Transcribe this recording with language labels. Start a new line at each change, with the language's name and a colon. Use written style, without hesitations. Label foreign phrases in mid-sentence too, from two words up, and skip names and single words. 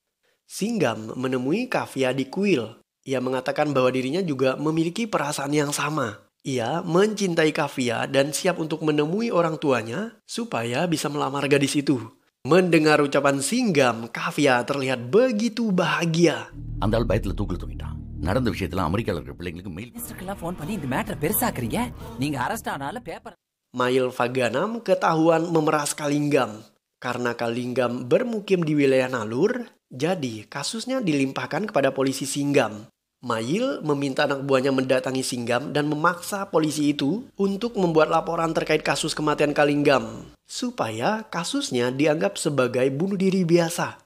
Indonesian: Singgam menemui Kavya di kuil. Ia mengatakan bahwa dirinya juga memiliki perasaan yang sama. Ia mencintai Kavya dan siap untuk menemui orang tuanya supaya bisa melamar gadis itu. Mendengar ucapan Singgam, Kavya terlihat begitu bahagia.
Tamil: அந்த ஆள் பயத்துல தூக்கில தூங்கிட்டான். நடந்த விஷயத்துல அமெரிக்கால இருக்கிற பிள்ளைங்களுக்கு மெயில் ஃபோன் பண்ணி இந்த மேட்டரை பெருசாக்குறீங்க. நீங்க அரெஸ்ட் ஆனாலும் பேப்பர்.
Indonesian: Mail Vaganam ketahuan memeras Kalingam. Karena Kalingam bermukim di wilayah Nalur, jadi kasusnya dilimpahkan kepada polisi Singgam. Mail meminta anak buahnya mendatangi Singgam dan memaksa polisi itu untuk membuat laporan terkait kasus kematian Kalingam, supaya kasusnya dianggap sebagai bunuh diri biasa.